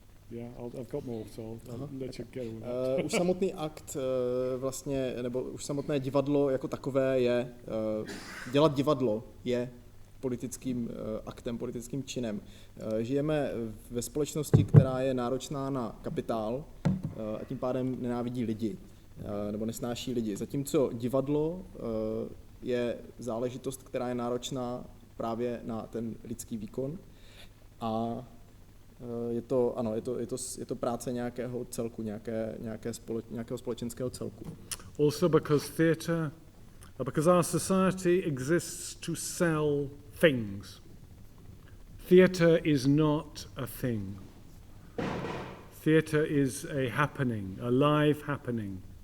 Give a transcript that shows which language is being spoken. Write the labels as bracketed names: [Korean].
[English] Yeah, I've got more, so I'll let you go with that. [Czech] Už samotný akt vlastně, nebo už samotné divadlo jako takové je, dělat divadlo je politickým aktem, politickým činem. Žijeme ve společnosti, která je náročná na kapitál a tím pádem nenávidí lidi, nebo nesnáší lidi. Zatímco divadlo je záležitost, která je náročná právě na ten lidský výkon a je to práce nějakého celku, nějakého společenského celku. [English] Also because our society exists to sell things. Theatre is not a thing. Theatre is a happening, a live happening.